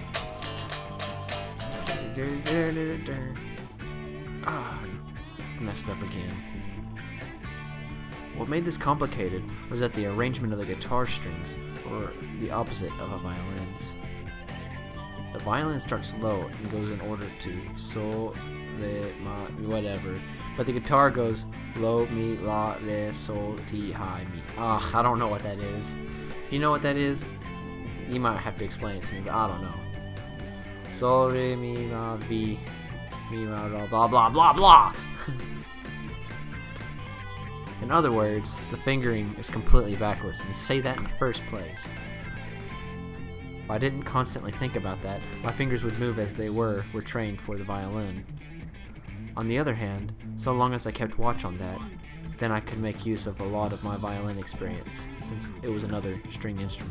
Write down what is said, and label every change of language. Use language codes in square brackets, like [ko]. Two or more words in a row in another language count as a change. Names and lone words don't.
[en] Ah, messed up again. What made this complicated was that the arrangement of the guitar strings were the opposite of a violin's. The violin starts low and goes in order to sol, re, ma, whatever, but the guitar goes lo, mi, la, re, sol, ti, hi, mi. I don't know what that is. If you know what that is, you might have to explain it to me, but I don't know. Sol, re, mi, la, vi, mi, la, la, blah, blah, blah, blah! In other words, the fingering is completely backwards, and you say that in the first place. If I didn't constantly think about that, my fingers would move as they were trained for the violin. On the other hand, so long as I kept watch on that, then I could make use of a lot of my violin experience, since it was another string instrument.